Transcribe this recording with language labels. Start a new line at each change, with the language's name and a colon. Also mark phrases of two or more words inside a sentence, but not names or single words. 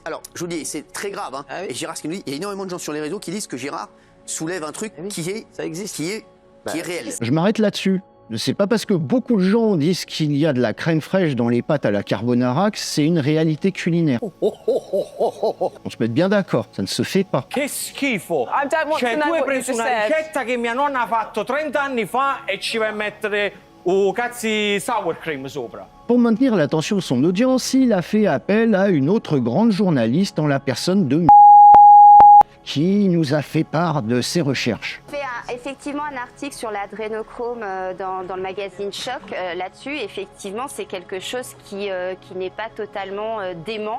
French: Alors, je vous dis, c'est très grave, et Gérard, ce qu'il nous dit, il y a énormément de gens sur les réseaux qui disent que Gérard soulève un truc qui est réel. Je m'arrête là-dessus. C'est pas parce que beaucoup de gens disent qu'il y a de la crème fraîche dans les pâtes à la carbonara que c'est une réalité culinaire. On se met bien d'accord, ça ne se fait pas.
Italian: Che schifo! Cioè, tu hai preso una ricetta che mia nonna ha fatto 30 anni fa e ci vai a mettere cazzi
English: sour cream
Italian: sopra.
French: Pour maintenir l'attention de son audience, il a fait appel à une autre grande journaliste en la personne de qui nous a fait part de ses recherches. On fait effectivement un article sur l'adrénochrome dans le magazine Choc là-dessus. Effectivement, c'est quelque chose qui n'est pas totalement dément.